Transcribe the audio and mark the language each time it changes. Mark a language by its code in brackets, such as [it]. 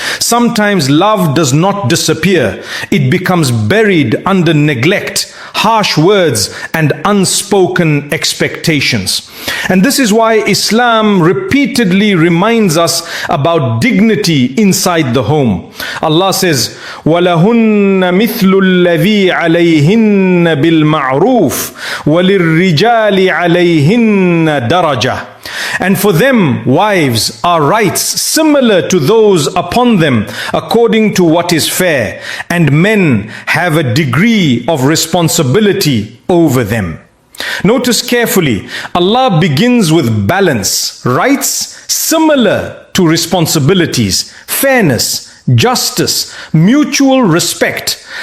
[en] Sometimes love does not disappear, it becomes buried under neglect, harsh words, and unspoken expectations. And this is why Islam repeatedly reminds us about dignity inside the home. Allah says, [ar] وَلَهُنَّ مِثْلُ الَّذِي عَلَيْهِنَّ بِالْمَعْرُوفِ وَلِلرِّجَالِ عَلَيْهِنَّ دَرَجَةٌ. [en] And for them, wives, are rights similar to those upon them according to what is fair, and men have a degree of responsibility over them. Notice carefully, Allah begins with balance, rights similar to responsibilities, fairness, justice, mutual respect.